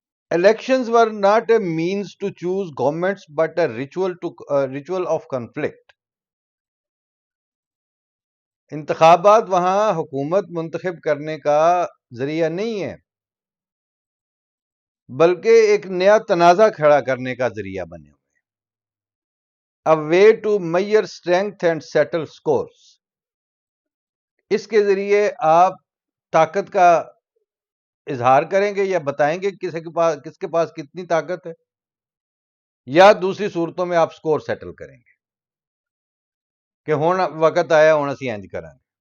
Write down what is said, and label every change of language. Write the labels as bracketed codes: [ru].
[en] Elections were not a means to choose governments but a ritual of conflict. [ur] انتخابات وہاں حکومت منتخب کرنے کا ذریعہ نہیں ہے بلکہ ایک نیا تنازع کھڑا کرنے کا ذریعہ بنے ہوئے. [en] A way to measure strength and settle scores. [ur] اس کے ذریعے آپ طاقت کا اظہار کریں گے یا بتائیں گے کس کے پاس کتنی طاقت ہے، یا دوسری صورتوں میں آپ سکور سیٹل کریں گے کہ [pa] ہونا وقت آیا ہونا سی انج کریں گے.